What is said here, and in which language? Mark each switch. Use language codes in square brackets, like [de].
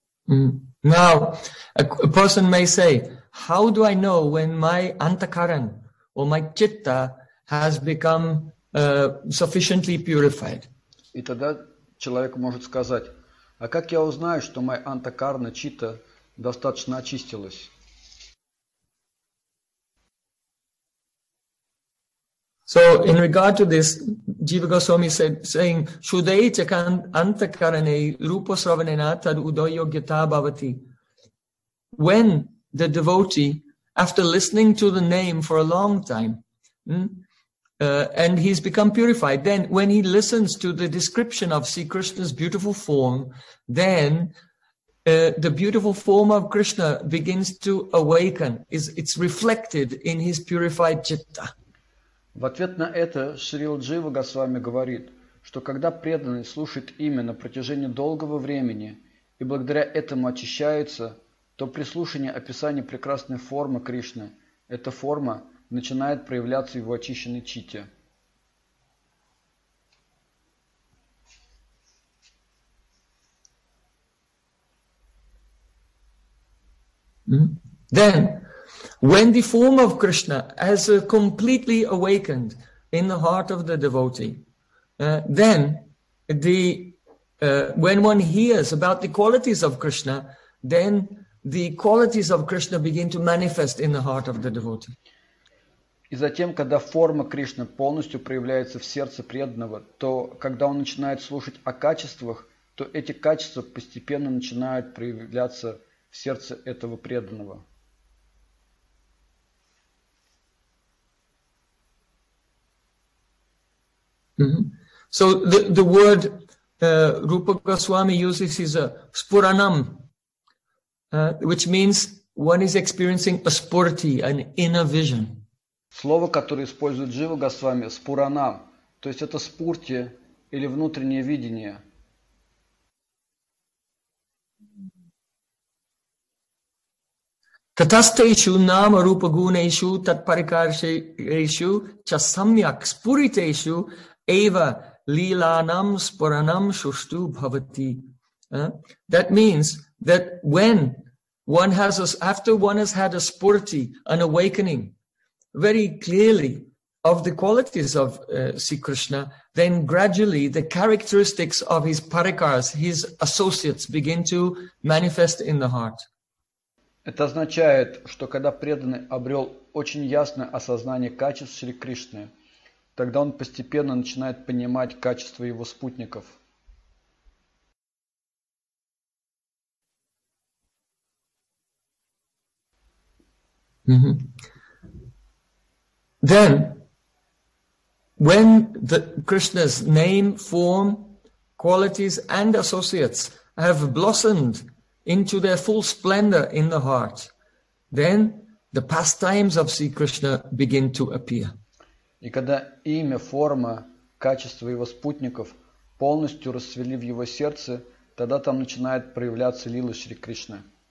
[en] Now, a person may say, how do I know when my antakaran or my chitta has become sufficiently purified? [ru] И тогда человек может сказать, а как я узнаю, что моя антакарна чита достаточно очистилась? [en] So in regard to this, Jiva Goswami said, saying, [sa] "Shudai chakan antakarane rupa sravanena tad udoyo gita bhavati." [en] When the devotee, after listening to the name for a long time, and he's become purified, then when he listens to the description of Sri Krishna's beautiful form, then the beautiful form of Krishna begins to awaken. It's reflected in his purified chitta. [ru] В ответ на это Шрила Джива Госвами говорит, что когда преданный слушает имя на протяжении долгого времени и благодаря этому очищается, то прислушание описания прекрасной формы Кришны, эта форма начинает проявляться в его очищенной чите. [en] Then, when the form of Krishna has completely awakened in the heart of the devotee, then the when one hears about the qualities of Krishna, then the qualities of Krishna begin to manifest in the heart of the devotee. [ru] И затем, когда форма Кришны полностью проявляется в сердце преданного, то когда он начинает слушать о качествах, то эти качества постепенно начинают проявляться в сердце этого преданного. [en] So the word Rupa Goswami uses is a spuranam, which means one is experiencing a spurti, an inner vision. [ru] Слово, которое использует Джива Госвами, спуранам, то есть это спурти или внутреннее видение. [sa] Татастейшу нама рупагунейшу татпарикаршейшу часамьяк спуритейшу эва лиланам спуранам шушту бхавати. [en] That means that when one has after one has had a spurti, an awakening, very clearly of the qualities of Sri Krishna, then gradually the characteristics of his parikars, his associates, begin to manifest in the heart. [ru] Это означает, что когда преданный обрел очень ясное осознание качеств Шри Кришны, тогда он постепенно начинает понимать качества его спутников. [en] Then, when the Krishna's name, form, qualities, and associates have blossomed into their full splendor in the heart, then the pastimes of Sri Krishna begin to appear. [ru] И когда имя, форма, качество его спутников полностью расцвели в его сердце, тогда там начинает проявляться лила Шри Кришны.